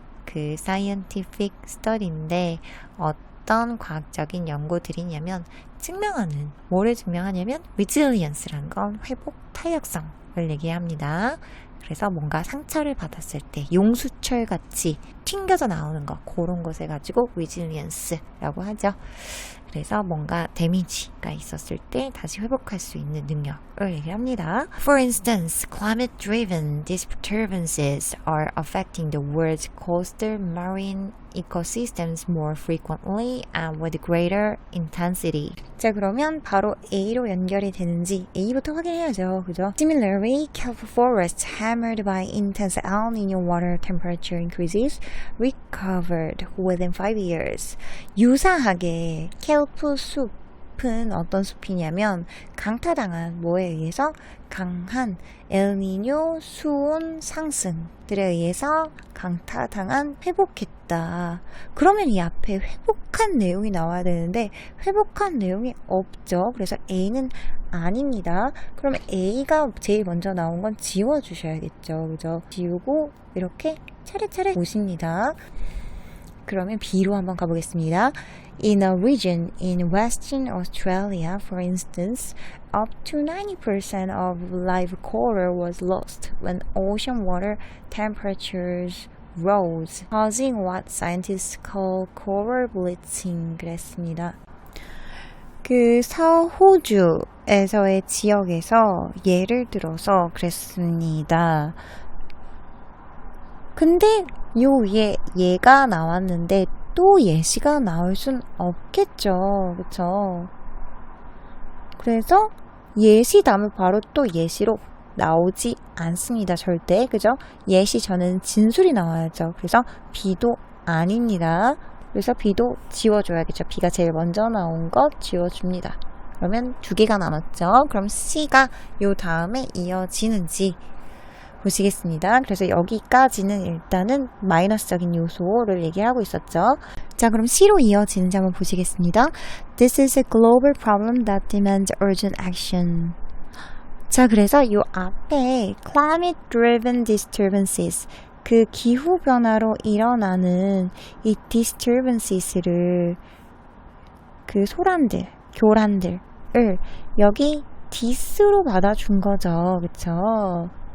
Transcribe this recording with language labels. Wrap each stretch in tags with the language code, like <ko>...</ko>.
<ko>그</ko> <en>scientific study</en> <ko>인데 어떤 과학적인 연구들이냐면 증명하는, 뭐를 증명하냐면 resilience라는 건 회복 탄력성을 얘기합니다. 그래서 뭔가 상처를 받았을 때 용수철 같이 튕겨져 나오는 거, 그런 것을 가지고 resilience라고 하죠. 그래서 뭔가 데미지가 있었을 때 다시 회복할 수 있는 능력을 얘기합니다.</ko> <en>For instance, climate-driven disturbances are affecting the world's coastal marine ecosystems more frequently and with greater intensity.</en> <ko>자, 그러면 바로 A로 연결이 되는지 A부터 확인해야죠. 그죠?</ko> <en>Similarly, kelp forests hammered by intense El Niño water temperature increases recovered within 5 years.</en> <ko>유사하게 켈프 숲 숲은 어떤 숲이냐면 강타당한 뭐에 의해서 강한 엘니뇨 수온 상승들에 의해서 강타당한 회복했다. 그러면 이 앞에 회복한 내용이 나와야 되는데 회복한 내용이 없죠. 그래서 A는 아닙니다. 그러면 A가 제일 먼저 나온 건 지워주셔야겠죠. 그죠? 지우고 이렇게 차례차례 보십니다. 그러면 B로 한번 가보겠습니다.</ko> <en>In a region in Western Australia, for instance, up to 90% of live coral was lost when ocean water temperatures rose, causing what scientists call coral bleaching.</en> <ko>그랬습니다. 그 서호주에서의 지역에서 예를 들어서 그랬습니다. 근데 요 예가 나왔는데 또 예시가 나올 순 없겠죠. 그쵸? 그래서 예시 다음에 바로 또 예시로 나오지 않습니다. 절대. 그죠? 예시 전에는 진술이 나와야죠. 그래서 B도 아닙니다. 그래서 B도 지워줘야겠죠. B가 제일 먼저 나온 것 지워줍니다. 그러면 두 개가 남았죠. 그럼 C가 요 다음에 이어지는지 보시겠습니다. 그래서 여기까지는 일단은 마이너스적인 요소를 얘기하고 있었죠. 자, 그럼 C로 이어지는지 한번 보시겠습니다.</ko> <en>This is a global problem that demands urgent action.</en> <ko>자, 그래서 이 앞에</ko> <en>climate-driven disturbances,</en> <ko>그 기후변화로 일어나는 이 disturbance,를 그 소란들, 교란들을 여기 dis로 받아준 거죠. 그쵸?</ko>